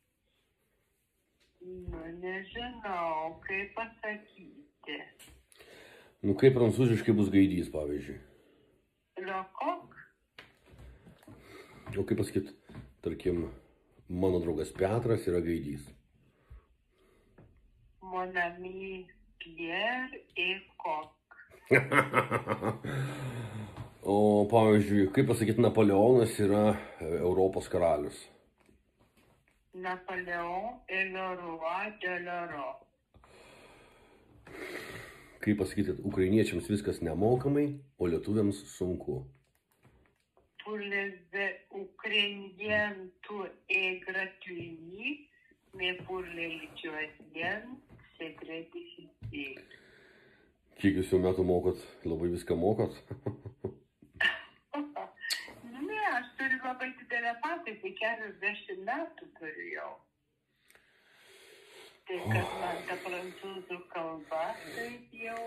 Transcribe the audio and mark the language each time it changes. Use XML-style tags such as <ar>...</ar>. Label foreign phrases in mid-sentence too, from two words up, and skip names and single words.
<lt>Nu, nežinau, kaip pasakyti. Nu kaip prancūziškai bus gaidys, pavyzdžiui?</lt> <fr>Liokok?</fr> <lt>O kaip pasakyt, tarkim, mano draugas Petras yra gaidys.</lt> <fr>Mon ami Pierre et Coq.</fr> <lt>O pavyzdžiui, kaip pasakyt, Napoleonas yra Europos karalius.</lt> <fr>Napoléon et le roi de l'Europe.</fr> <lt>Kaip pasakyti, ukrainiečiams viskas nemokamai, o lietuviams sunku.</lt> <fr>Pour les Ukrainiens, tout est gratuit, mais pour les Lituaniens, c'est très difficile.</fr> <lt>Kiek jūs jau metų mokot, labai viską mokot? Ne, aš turiu labai didelę patirtį, 40 metų turiu jau. Tai kad man ta prancūzų kalba, tai jau</lt>